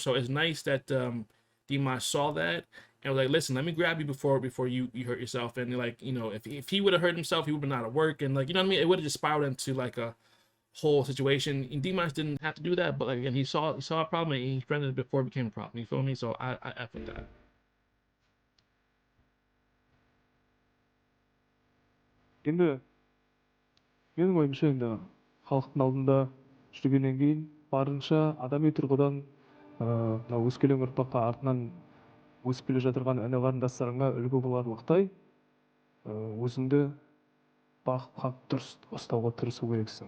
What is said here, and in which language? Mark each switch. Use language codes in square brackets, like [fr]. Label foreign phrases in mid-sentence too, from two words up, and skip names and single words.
[en] So it's nice that Dimash saw that and was like, listen, let me grab you before you hurt yourself. And like, you know, if he would have hurt himself, he would have been out of work. And like, you know what I mean? It would have just spiraled into like a whole situation. And Dimash didn't have to do that, but like, again, he saw a problem and he prevented it before it became a problem. You feel me? So I F with that. [kk] енді менің ойымша енді халықтың алдында жүргеннен кейін барынша адами тұрғыдан мына өскелең ұрпаққа артынан өсіп келе жатырған іні қарындастарыңа үлгі боларлықтай өзіңді бағып қағып дұрыс ұстауға тырысу керексің.